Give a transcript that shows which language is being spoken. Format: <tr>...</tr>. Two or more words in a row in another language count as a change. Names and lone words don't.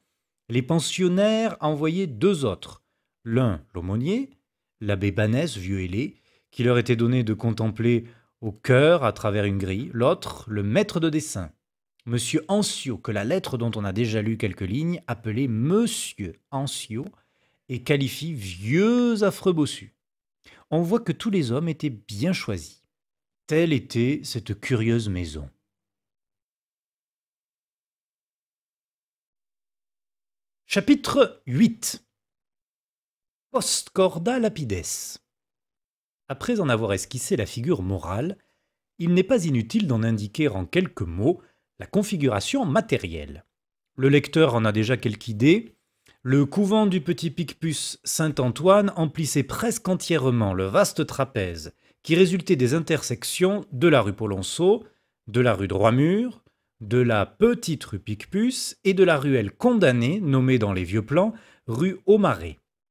<fr>Les pensionnaires envoyaient 2 autres, l'un l'aumônier, l'abbé Banès, vieux et laid, qui leur était donné de contempler au cœur à travers une grille, l'autre, le maître de dessin, Monsieur Ancio, que la lettre dont on a déjà lu quelques lignes appelait Monsieur Ancio et qualifie vieux affreux bossu. On voit que tous les hommes étaient bien choisis. Telle était cette curieuse maison. Chapitre 8.</fr> <la>Post corda lapides.</la> <fr>Après en avoir esquissé la figure morale, il n'est pas inutile d'en indiquer en quelques mots la configuration matérielle. Le lecteur en a déjà quelque idée. Le couvent du petit Picpus Saint-Antoine emplissait presque entièrement le vaste trapèze qui résultait des intersections de la rue Polonceau, de la rue Droit-Mur, de la petite rue Picpus et de la ruelle condamnée, nommée dans les vieux plans, rue Aumarais.</fr>